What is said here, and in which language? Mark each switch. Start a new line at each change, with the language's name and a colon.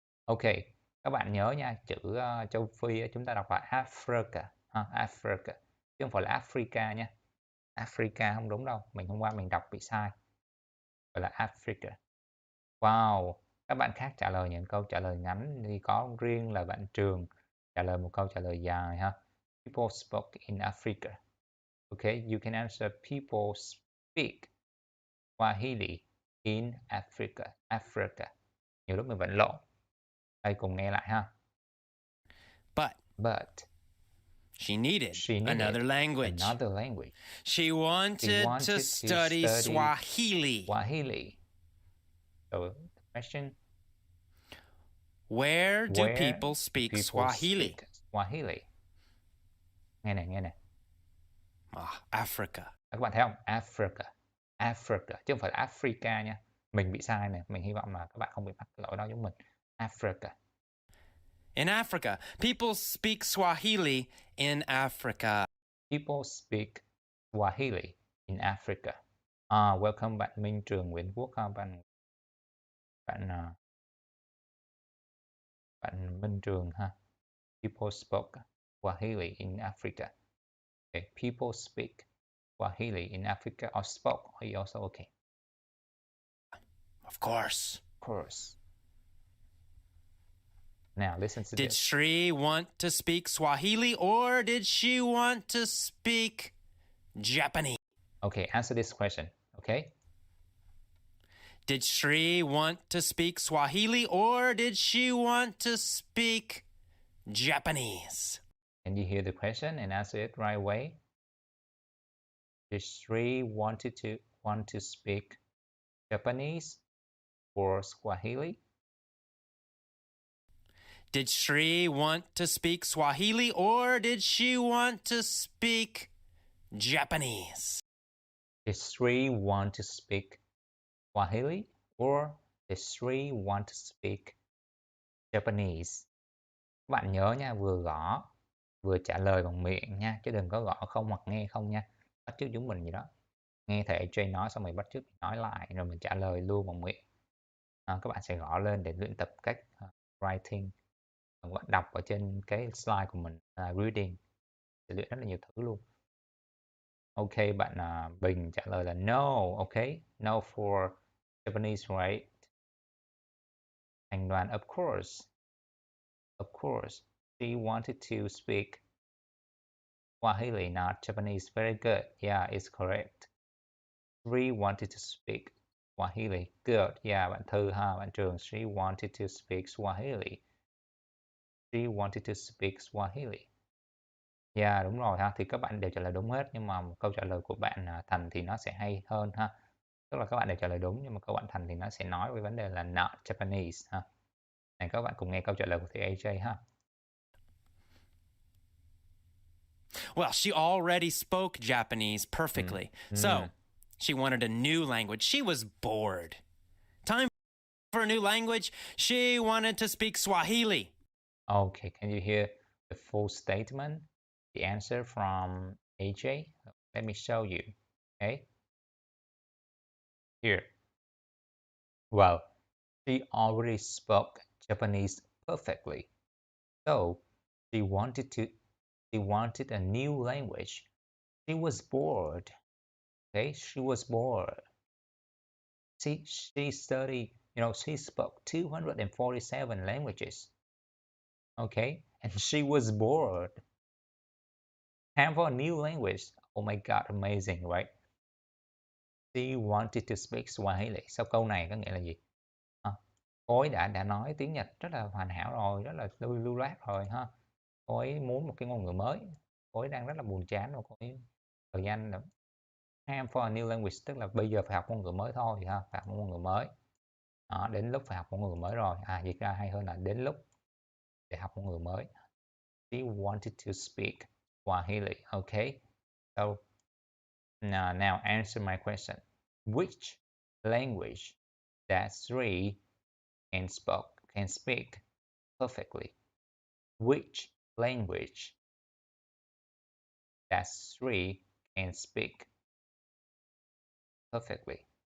Vietnamese: Ok, các bạn nhớ nha, chữ châu Phi chúng ta đọc là Africa, Africa, chứ không phải là Africa nha. Africa không đúng đâu, hôm qua mình đọc bị sai. Gọi là Africa. Wow, các bạn khác trả lời những câu trả lời ngắn thì có riêng là bạn Trường trả lời một câu trả lời dài ha.
English: People spoke in Africa. Okay, you can answer people speak Swahili in Africa.
Vietnamese: Africa. Nhiều lúc mình vẫn lộn. Đây cùng nghe lại ha.
English: But she needed another language. She wanted to study Swahili. Swahili. So the question, where do people speak Swahili?
Vietnamese: Swahili. Nghe này.
English: Africa.
Vietnamese: Các bạn thấy không? Africa. Africa, chứ không phải là Africa nha. Mình bị sai này, mình hy vọng là các bạn không bị mắc cái lỗi đó giống mình.
English: Africa. In Africa, people speak Swahili in Africa. People speak Swahili in Africa. Welcome
Vietnamese: bạn Minh Trường Nguyễn Quốc, bạn Minh Trường ha.
English: People spoke Swahili in Africa. Okay, people speak Swahili in Africa or spoke are also okay. Of course. Now listen to this. Did Shri want to speak Swahili or did she want to speak Japanese? Okay, answer this question, okay? Did Shri want to speak Swahili or did she want to speak Japanese? Can you hear the question and answer it right away? Did Shri want to speak Japanese or Swahili? Did Sri want to speak Swahili or did she want to speak Japanese? Did Sri want to speak Swahili or did Sri want to speak Japanese?
Vietnamese: Các bạn nhớ nha, vừa gõ vừa trả lời bằng miệng nha, chứ đừng có gõ không hoặc nghe không nha. Bắt chước chúng mình gì đó. Nghe thầy AJ nói xong rồi bắt chước nói lại rồi mình trả lời luôn bằng miệng. Các bạn sẽ gõ lên để luyện tập cách writing, đọc ở trên cái slide của mình, reading, sẽ luyện rất là nhiều thứ luôn. Ok, bạn Bình trả lời là no.
English: Ok, no for Japanese, right? Thành đoàn, of course. Of course, she wanted to speak Swahili, not Japanese. Very good. Yeah, it's correct. She wanted to speak Swahili. Good.
Vietnamese: Yeah, bạn Thư ha, bạn Trường.
English: She wanted to speak Swahili. She wanted to speak Swahili.
Vietnamese: Yeah, đúng rồi ha. Thì các bạn đều trả lời đúng hết, nhưng mà câu trả lời của bạn Thành thì nó sẽ hay hơn ha. Tức là các bạn đều trả lời đúng, nhưng mà câu bạn Thành thì nó sẽ nói về vấn đề là not Japanese ha. Này, các bạn cùng nghe câu trả lời của thầy AJ ha.
English: Well, she already spoke Japanese perfectly. So, she wanted a new language. She was bored. Time for a new language. She wanted to speak Swahili. Okay, can you hear the full statement? The answer from AJ? Let me show you. Okay. Here. Well, she already spoke Japanese perfectly. So she wanted a new language. She was bored. Okay, she was bored. She studied, she spoke 247 languages. Okay, and she was bored. Time for a new language. Oh my God, amazing, right? She wanted to speak Swahili.
Vietnamese: Sau câu này có nghĩa là gì? Cô ấy đã nói tiếng Nhật rất là hoàn hảo rồi, rất là lưu loát rồi ha. Cô ấy muốn một cái ngôn ngữ mới. Cô ấy đang rất là buồn chán rồi. Cô ấy thời gian là
English: time for a new language,
Vietnamese: tức là bây giờ phải học ngôn ngữ mới thôi ha, phải học ngôn ngữ mới. Đó, đến lúc phải học ngôn ngữ mới rồi. Dịch ra hay hơn là đến lúc để học ngôn ngữ mới.
English: She wanted to speak Swahili. Okay. So now answer my question. Which language that Sri can speak perfectly? Which language that Sri can speak perfectly?